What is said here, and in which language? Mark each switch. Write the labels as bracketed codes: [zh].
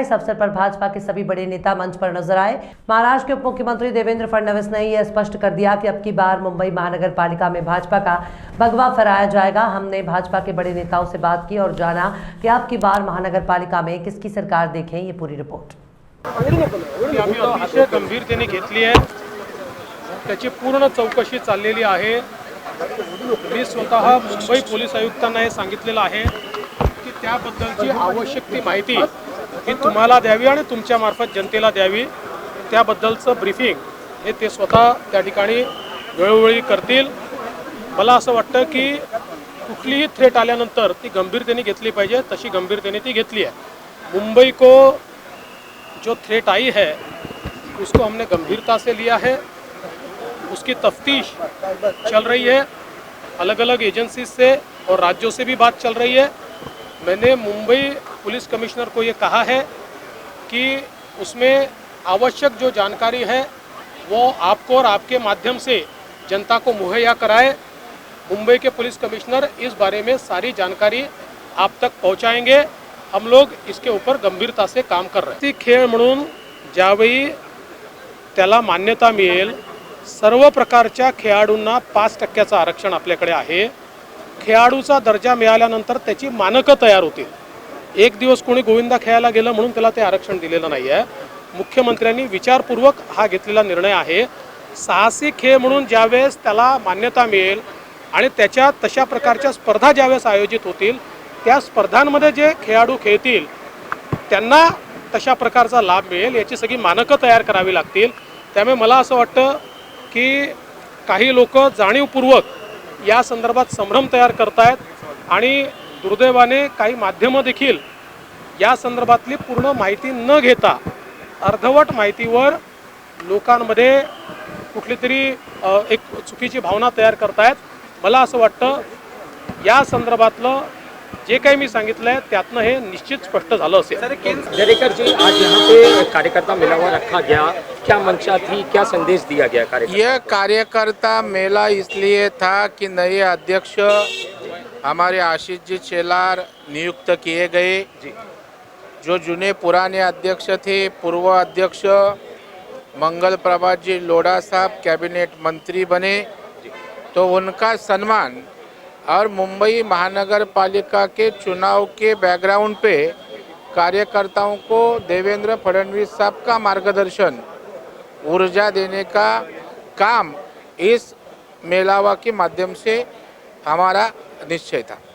[hi] इस अवसर पर भाजपा के सभी बड़े नेता मंच पर नजर आए। महाराष्ट्र के उप मुख्यमंत्री देवेंद्र फडणवीस ने यह स्पष्ट कर दिया कि अब की बार मुंबई महानगर पालिका में भाजपा का भगवा फहराया जाएगा। हमने भाजपा के बड़े नेताओं से बात की और जाना कि अब की बार महानगर पालिका में किसकी सरकार देखें। ये पूरी रिपोर्ट [mr] अतिशय गंभीरतेने घेतली आहे, त्याची पूर्ण चौकशी चाललेली आहे। मी स्वतः मुंबई पोलीस आयुक्तांना हे सांगितलेलं आहे की त्याबद्दलची आवश्यक ती माहिती ही तुम्हाला द्यावी आणि तुमच्या मार्फत जनतेला द्यावी। त्याबद्दलचं ब्रीफिंग हे ते स्वतः त्या ठिकाणी वेळोवेळी करतील। मला असं वाटतं की कुठलीही थ्रेट आल्यानंतर ती गंभीरतेने घेतली पाहिजे, तशी गंभीरतेने ती घेतली आहे। [hi] मुंबई को जो थ्रेट आई है उसको हमने गंभीरता से लिया है। उसकी तफ्तीश चल रही है, अलग अलग एजेंसी से और राज्यों से भी बात चल रही है। मैंने मुंबई पुलिस कमिश्नर को ये कहा है कि उसमें आवश्यक जो जानकारी है वो आपको और आपके माध्यम से जनता को मुहैया कराए। मुंबई के पुलिस कमिश्नर इस बारे में सारी जानकारी आप तक पहुंचाएंगे। हम लोग इसके ऊपर गंभीरता से काम कर रहे हैं। [mr] खेळ म्हणून ज्यावेळी त्याला मान्यता मिळेल, सर्व प्रकारच्या खेळाडूंना 5% आरक्षण आपल्याकडे आहे। खेळाडूचा दर्जा मिळाल्यानंतर त्याची मानकं तयार होतील। एक दिवस कोणी गोविंदा खेळायला गेलं म्हणून त्याला ते आरक्षण दिलेलं नाही आहे। मुख्यमंत्र्यांनी विचारपूर्वक हा घेतलेला निर्णय आहे। साहसी खेळ म्हणून ज्यावेळेस त्याला मान्यता मिळेल आणि त्याच्या तशा प्रकारच्या स्पर्धा ज्यावेळेस आयोजित होतील, त्या स्पर्धांमध्ये जे खेळाडू खेळतील त्यांना तशा प्रकारचा लाभ मिळेल, याची सगळी मानकं तयार करावी लागतील। त्यामुळे मला असं वाटतं की काही लोक जाणीवपूर्वक या संदर्भात संभ्रम तयार करतायत आणि दुर्दैवाने काही माध्यमं देखील या संदर्भातली पूर्ण माहिती न घेता अर्धवट माहितीवर लोकांमध्ये कुठली तरी एक चुकीची भावना तयार करतायत। मला असं वाटतं या संदर्भातलं जे काही मी सांगितलंय त्यातनं हे निश्चित स्पष्ट झालं असेल। [hi] जरेकर जी, आज यहाँ पे कार्यकर्ता मेला रखा गया, क्या मंशा थी, क्या संदेश दिया गया कार्यकर्ता? यह कार्यकर्ता मेला इसलिए था कि नए अध्यक्ष हमारे आशीष जी शेलार नियुक्त किए गए। जो जुने पुराने अध्यक्ष थे, पूर्व अध्यक्ष मंगल प्रभात जी लोढ़ा साहब कैबिनेट मंत्री बने, तो उनका सम्मान और मुंबई महानगर पालिका के चुनाव के बैकग्राउंड पे कार्यकर्ताओं को देवेंद्र फडणवीस साहब का मार्गदर्शन, ऊर्जा देने का काम इस मेलावा के माध्यम से हमारा निश्चय था।